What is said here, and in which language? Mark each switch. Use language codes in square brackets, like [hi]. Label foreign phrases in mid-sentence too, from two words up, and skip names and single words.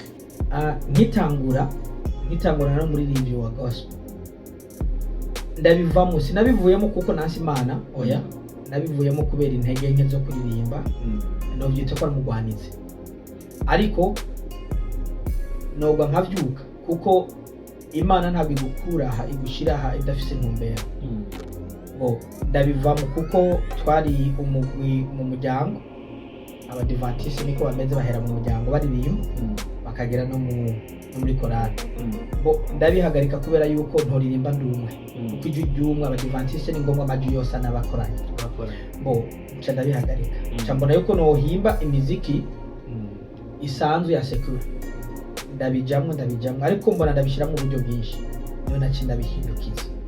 [rn] Nkitangura no muri radio wa gospel ndabivamo sinabivuyemo kuko nasi Imana oya nabivuyemo kubera intege nke zo kuririmba no byita ko mugwanize ariko nobwa nkavyuka kuko Imana ntabwo igukuraha igushiraha idafise ntumbero ndabivamo kuko twari umugwi mu muryango abadivantiste niko bameze bahera mu muryango baririmba bakagera no muri korali ndabihagarika kubera yuko ntoririmba ndumwe kuko ijwi ry'umwe abadivantiste ni ngombwa amajwi yose anabakoranye nca ndabihagarika nca mbona yuko nohimba imiziki isanzwe ya secular ndabijamwe ariko mbona ndabishiramo uburyo bwinshi niyo naci ndabihindukiza